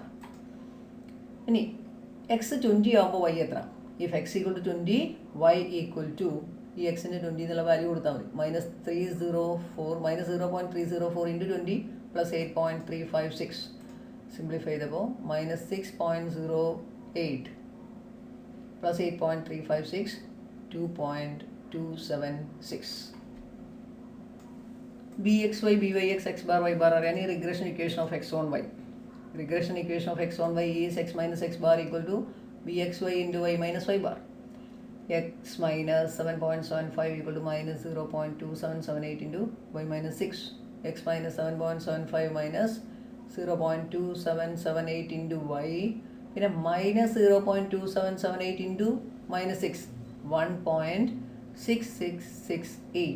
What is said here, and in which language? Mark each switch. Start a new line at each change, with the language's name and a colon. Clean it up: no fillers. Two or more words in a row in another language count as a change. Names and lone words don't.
Malayalam: ഇനി എക്സ് 20 ആകുമ്പോൾ വൈ എത്ര?
English: if x equal to 20, y equal to
Malayalam: ഈ എക്സിൻ്റെ 20 എന്നുള്ള വാല്യൂ കൊടുത്താൽ മതി.
English: -0.304 into 20 plus 8.356.
Malayalam: സിംപ്ലിഫൈ ചെയ്തപ്പോൾ -6.08 plus 8.356 2.276.
English: bxy byx x bar y bar are any regression equation of x on y. Regression equation of x on y is x minus x bar equal to bxy into y minus y bar. X minus 7.75 equal to -0.2778 into y minus 6. X minus 7.75 minus 0.2778 into y.
Malayalam: പിന്നെ -0.2778 ഇൻറ്റു -6 1.6668.